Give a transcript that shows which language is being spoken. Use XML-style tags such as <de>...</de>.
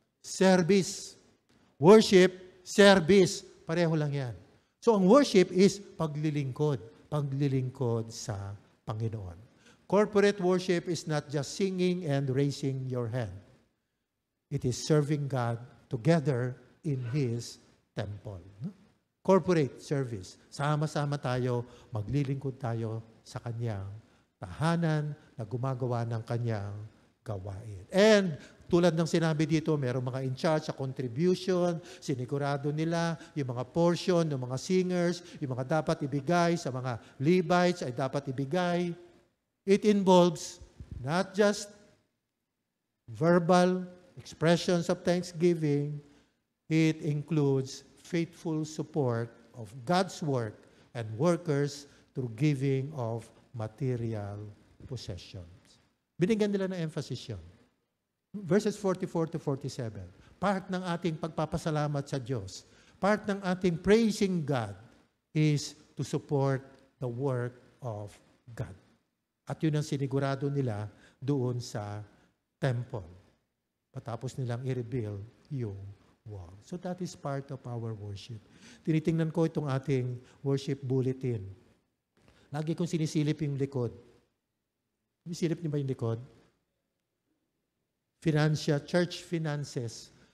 <en>Service. Worship, service.</en> <tl>Pareho lang yan. So ang worship is paglilingkod. Paglilingkod sa Panginoon.</tl> <en>Corporate worship is not just singing and raising your hand. It is serving God together in His temple. Corporate service.</en> <tl>Sama-sama tayo, maglilingkod tayo sa Kanyang tahanan na gumagawa ng Kanyang gawain. And tulad ng sinabi dito, mayroong mga in charge sa contribution, sinigurado nila yung mga portion ng mga singers, yung mga dapat ibigay sa mga Levites ay dapat ibigay.</tl> <en>It involves not just verbal expressions of thanksgiving. It includes faithful support of God's work and workers through giving of material possessions.</en> <tl>Binigyan nila ng emphasis yun.</tl> <en>Verses 44 to 47. Part</en> <tl>ng ating pagpapasalamat sa Diyos,</tl> <en>part ng ating praising God is to support the work of God.</en> <tl>At yun ang sinigurado nila doon sa temple. Patapos nilang i-rebuild yung wall.</tl> <en>So that is part of our worship.</en> <tl>Tinitingnan ko itong ating</tl> <en>worship bulletin.</en> <tl>Lagi kong sinisilip yung likod. Sinisilip niyo ba yung likod?</tl> <en>Financial, church finances.</en>